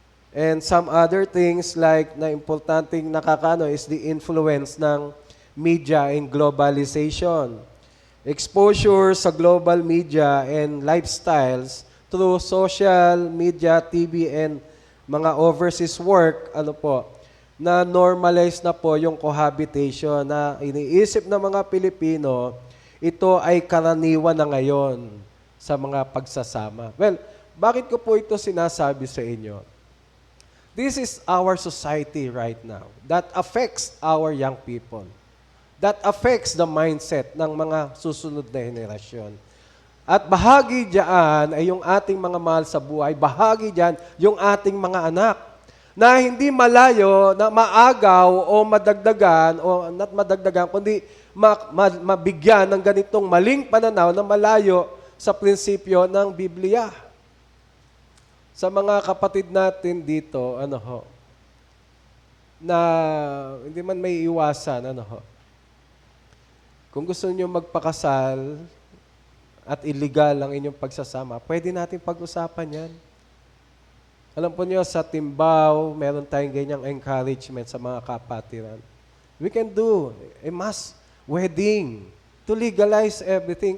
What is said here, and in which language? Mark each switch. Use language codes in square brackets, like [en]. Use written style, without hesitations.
[en] And some other things like [tl] na importanteng nakakano [en] is the influence ng media and globalization. [tl] Exposure sa [en] global media and lifestyles through social media, TV, and [tl] mga overseas work, na normalize na po yung cohabitation na iniisip ng mga Pilipino, ito ay karaniwan na ngayon sa mga pagsasama. Well, bakit ko po ito sinasabi sa inyo? [en] This is our society right now that affects our young people. That affects the mindset [tl] ng mga susunod na henerasyon. At bahagi diyan ay yung ating mga mahal sa buhay, bahagi diyan yung ating mga anak na hindi malayo na maagaw o madagdagan o not madagdagan, kundi mabigyan ng ganitong maling pananaw na malayo sa prinsipyo ng Biblia. Sa mga kapatid natin dito, na hindi man may iwasan, kung gusto niyo magpakasal at illegal ang inyong pagsasama, pwede natin pag-usapan yan. Alam po niyo, sa Timbao, meron tayong ganyang encouragement sa mga kapatiran. [en] We can do a mass wedding to legalize everything.